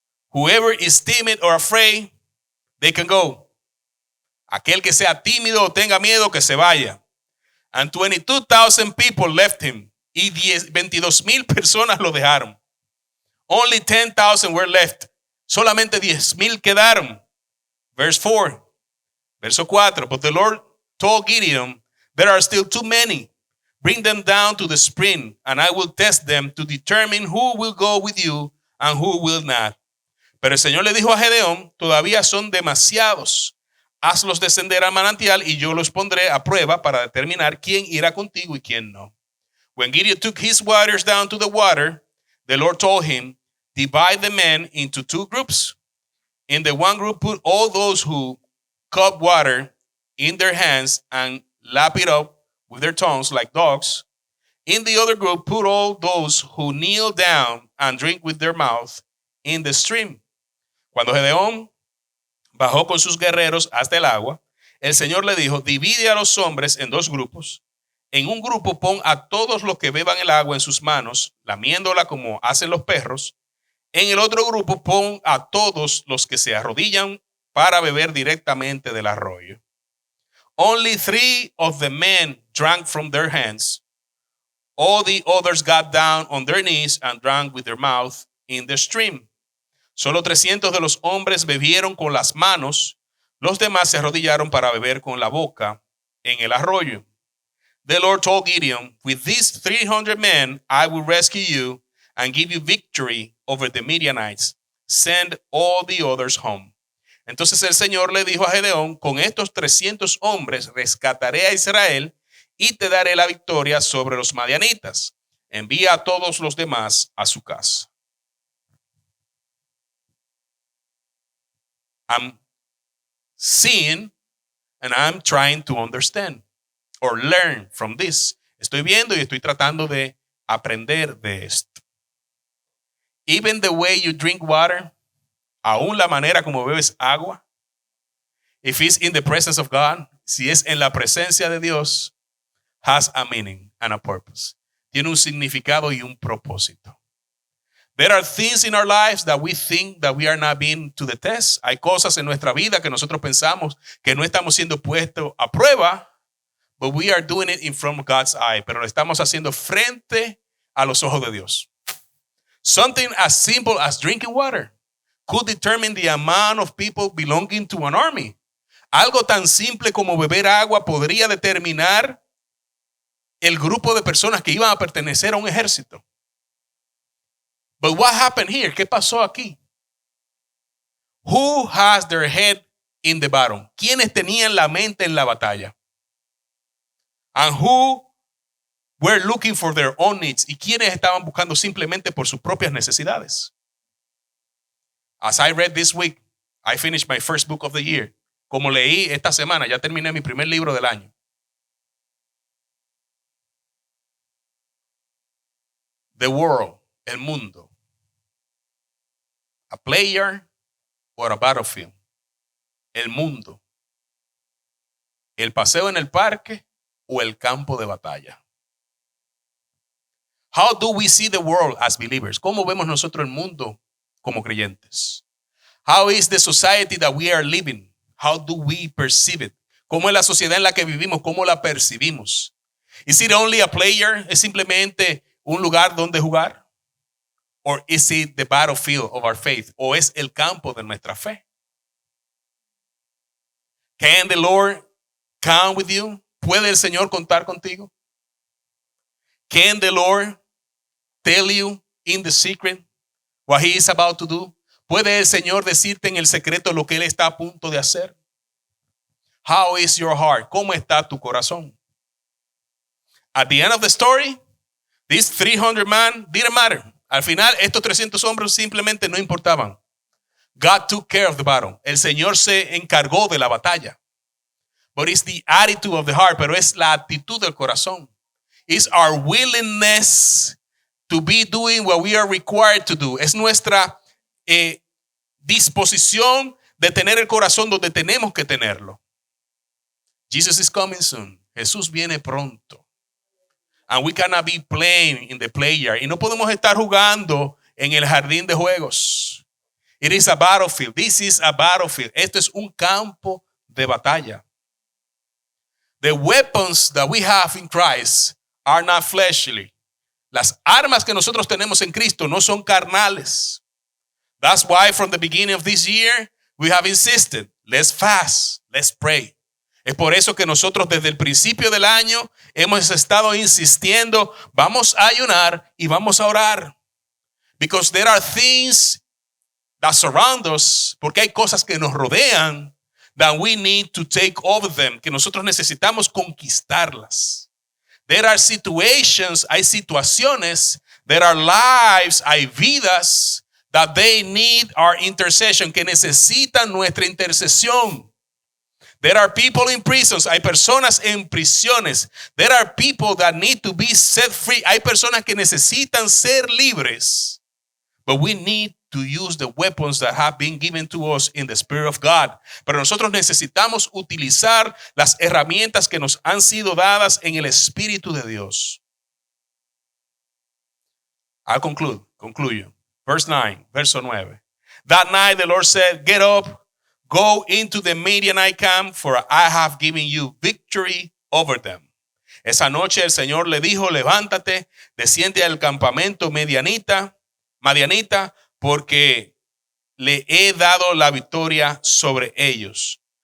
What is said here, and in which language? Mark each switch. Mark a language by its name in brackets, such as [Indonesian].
[English] Whoever is timid or afraid, they can go. [Spanish] Aquel que sea tímido o tenga miedo, que se vaya. [English] And 22,000 people left him. [Spanish] Y 22,000 personas lo dejaron. [English] Only 10,000 were left. [Spanish] Solamente 10,000 quedaron. [English] Verse 4. [Spanish] Verso 4. [English] But the Lord told Gideon, there are still too many. Bring them down to the spring, and I will test them to determine who will go with you and who will not. [Spanish] Pero el Señor le dijo a Gedeón, todavía son demasiados. Hazlos descender al manantial y yo los pondré a prueba para determinar quién irá contigo y quién no. [English] When Gideon took his warriors down to the water, the Lord told him, divide the men into two groups. In the one group, put all those who cup water in their hands and lap it up with their tongues like dogs. In the other group, put all those who kneel down and drink with their mouth in the stream. [Spanish] Cuando Gedeón bajó con sus guerreros hasta el agua, el Señor le dijo, divide a los hombres en dos grupos. En un grupo pon a todos los que beban el agua en sus manos, lamiéndola como hacen los perros. En el otro grupo pon a todos los que se arrodillan para beber directamente del arroyo. [English] Only 3 of the men drank from their hands. All the others got down on their knees and drank with their mouth in the stream. [Spanish] Solo 300 de los hombres bebieron con las manos, los demás se arrodillaron para beber con la boca en el arroyo. [English] The Lord told Gideon, with these 300 men, I will rescue you and give you victory over the Midianites. Send all the others home. [Spanish] Entonces el Señor le dijo a Gedeón, con estos 300 hombres rescataré a Israel y te daré la victoria sobre los madianitas. Envía a todos los demás a su casa. [English] I'm seeing and I'm trying to understand or learn from this. [Spanish] Estoy viendo y estoy tratando de aprender de esto. [English] Even the way you drink water, [Spanish] aún la manera como bebes agua, [English] if it's in the presence of God, [Spanish] si es en la presencia de Dios, [English] has a meaning and a purpose. [Spanish] Tiene un significado y un propósito. [English] There are things in our lives that we think that we are not being to the test. [Spanish] Hay cosas en nuestra vida que nosotros pensamos que no estamos siendo puestos a prueba, [English] but we are doing it in front of God's eye. [Spanish] Pero lo estamos haciendo frente a los ojos de Dios. [English] Something as simple as drinking water could determine the amount of people belonging to an army. [Spanish] Algo tan simple como beber agua podría determinar el grupo de personas que iban a pertenecer a un ejército. [English] But what happened here? [Spanish] ¿Qué pasó aquí? [English] Who has their head in the battle? [Spanish] ¿Quiénes tenían la mente en la batalla? [English] And who were looking for their own needs? [Spanish] ¿Y quiénes estaban buscando simplemente por sus propias necesidades? [English] As I read this week, I finished my first book of the year. [Spanish] Como leí esta semana, ya terminé mi primer libro del año. [English] The world, [Spanish] el mundo. [English] A player or a battlefield. [Spanish] El mundo. El paseo en el parque o el campo de batalla. [English] How do we see the world as believers? [Spanish] ¿Cómo vemos nosotros el mundo como creyentes? [English] How is the society that we are living? How do we perceive it? [Spanish] ¿Cómo es la sociedad en la que vivimos? ¿Cómo la percibimos? [English] Is it only a player? [Spanish] ¿Es simplemente un lugar donde jugar? [English] Or is it the battlefield of our faith? [Spanish] ¿O es el campo de nuestra fe? [English] Can the Lord count with you? [Spanish] ¿Puede el Señor contar contigo? [English] Can the Lord tell you in the secret what he is about to do? [Spanish] ¿Puede el Señor decirte en el secreto lo que él está a punto de hacer? [English] How is your heart? [Spanish] ¿Cómo está tu corazón? [English] At the end of the story, these 300 men didn't matter. [Spanish] Al final, estos 300 hombres simplemente no importaban. [English] God took care of the battle. [Spanish] El Señor se encargó de la batalla. [English] But it's the attitude of the heart, [Spanish] pero es la actitud del corazón. [English] It's our willingness to be doing what we are required to do. [Spanish] Es nuestra disposición de tener el corazón donde tenemos que tenerlo. [English] Jesus is coming soon. [Spanish] Jesús viene pronto. [English] And we cannot be playing in the play yard. [Spanish] Y no podemos estar jugando en el jardín de juegos. [English] It is a battlefield. This is a battlefield. [Spanish] Esto es un campo de batalla. [English] The weapons that we have in Christ are not fleshly. [Spanish] Las armas que nosotros tenemos en Cristo no son carnales. [English] That's why from the beginning of this year we have insisted, let's fast, let's pray. [Spanish] Es por eso que nosotros desde el principio del año hemos estado insistiendo, vamos a ayunar y vamos a orar. [English] Because there are things that surround us, [Spanish] porque hay cosas que nos rodean, [English] that we need to take over them, [Spanish] que nosotros necesitamos conquistarlas. [English] There are situations, [Spanish] hay situaciones, [English] there are lives, [Spanish] hay vidas, [English] that they need our intercession, [Spanish] que necesitan nuestra intercesión. [English] There are people in prisons. [Spanish] Hay personas en prisiones. [English] There are people that need to be set free. [Spanish] Hay personas que necesitan ser libres. [English] But we need to use the weapons that have been given to us in the Spirit of God. [Spanish] Pero nosotros necesitamos utilizar las herramientas que nos han sido dadas en el Espíritu de Dios. I'll concluyo. Verso 9. [English] That night the Lord said, get up. Go into the Midianite camp, for I have given you victory over them. [Spanish] Esa noche el Señor le dijo, levántate, desciende al campamento madianita, porque le he dado la victoria sobre ellos.